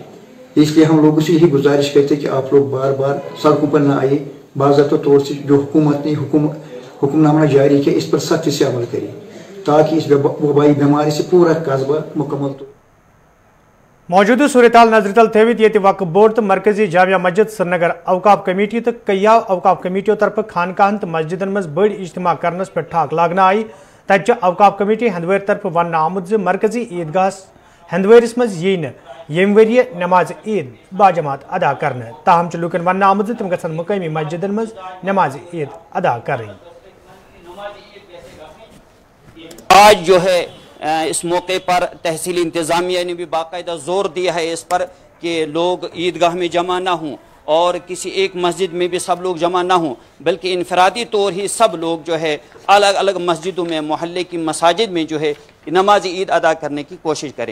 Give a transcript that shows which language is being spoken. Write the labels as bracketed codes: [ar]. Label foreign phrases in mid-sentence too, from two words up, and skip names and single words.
[hi] इसलिए हम लोगों से यही गुजारिश करते हैं कि आप लोग बार बार सड़कों पर न आए, बाज़ाब्ता तौर से जो हुकूमत ने हुक्मनामा जारी किया इस पर सख्ती से अमल करें ताकि इस वबाई बीमारी से पूरा कस्बा मुकम्मल [ks] मौजूदा सूरत-हाल नजर तल थवित ये वक्फ बोर्ड तो मरकजी जामिया मस्जिद श्रीनगर अवकाफ कमेटी तो कईयाव अवकाफ कमेटियों तरफ खानकाहन तो मस्जिदन मज बड़ इज्तिमा करनस पे ठाक लागना आई। तत अवकाफ कमेटी हंदवेर तरफ वन आमुद मरकजी ईदगाह हंदवेरिस मज यी यम वरिय नमाज ईद बाजमात अदा करने, ताहम लुकन वन आमुद तम गसन मुकामी मस्जिदन मज नमाज ईद अदा करें। [hi] आज जो है इस मौके पर तहसील इंतज़ामिया ने भी बाकायदा जोर दिया है इस पर कि लोग ईदगाह में जमा ना हों और किसी एक मस्जिद में भी सब लोग जमा ना हों, बल्कि इनफरादी तौर ही सब लोग जो है अलग अलग मस्जिदों में, मोहल्ले की मसाजिद में जो है नमाज ईद अदा करने की कोशिश करें।